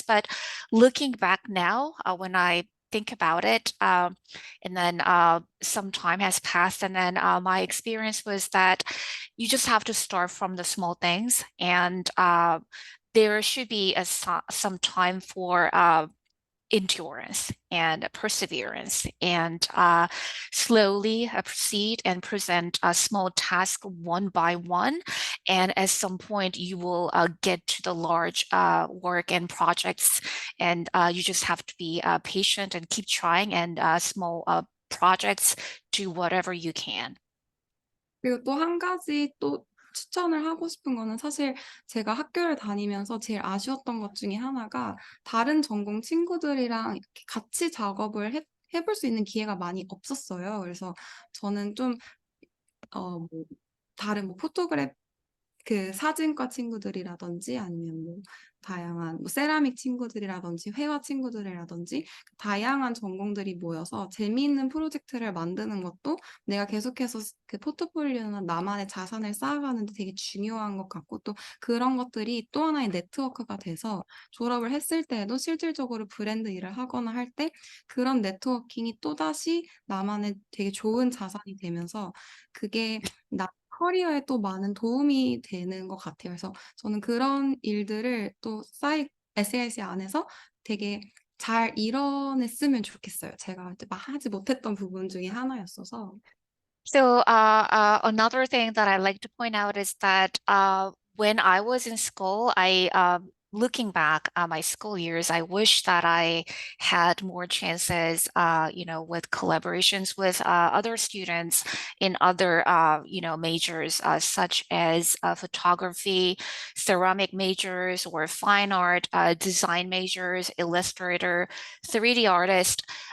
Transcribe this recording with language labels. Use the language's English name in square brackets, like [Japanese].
[English] But looking back now, when I think about it, and then some time has passed, and then my experience was that you just have to start from the small things, and there should be some time for endurance and perseverance, and slowly proceed and present a small task one by one. And at some point, you will get to the large work and projects, and you just have to be patient and keep trying, and small projects, do whatever you can. [Korean] 그리고 또 한 가지 또 추천을 하고 싶은 거는 사실 제가 학교를 다니면서 제일 아쉬웠던 것 중에 하나가 다른 전공 친구들이랑 이렇게 같이 작업을 해볼 수 있는 기회가 많이 없었어요. 그래서 저는 좀 뭐 다른 뭐 포토그래피 그 사진과 친구들이라든지 아니면 뭐 다양한 뭐 세라믹 친구들이라든지 회화 친구들이라든지 다양한 전공들이 모여서 재미있는 프로젝트를 만드는 것도 내가 계속해서 그 포트폴리오나 나만의 자산을 쌓아가는 데 되게 중요한 것 같고, 또 그런 것들이 또 하나의 네트워크가 돼서 졸업을 했을 때에도 실질적으로 브랜드 일을 하거나 할 때 그런 네트워킹이 또다시 나만의 되게 좋은 자산이 되면서 그게 나 커리어에 또 많은 도움이 되는 것 같아요. 그래서 저는 그런 일들을 또 SAIC 안에서 되게 잘 이뤄냈으면 좋겠어요. 제가 이제 막 하지 못했던 부분 중에 하나였어서. [English] So another thing that I like to point out is that when I was in school, looking back at my school years, I wish that I had more chances, with collaborations with other students in other, majors, such as photography, ceramic majors, or fine art, design majors, illustrator, 3D artist.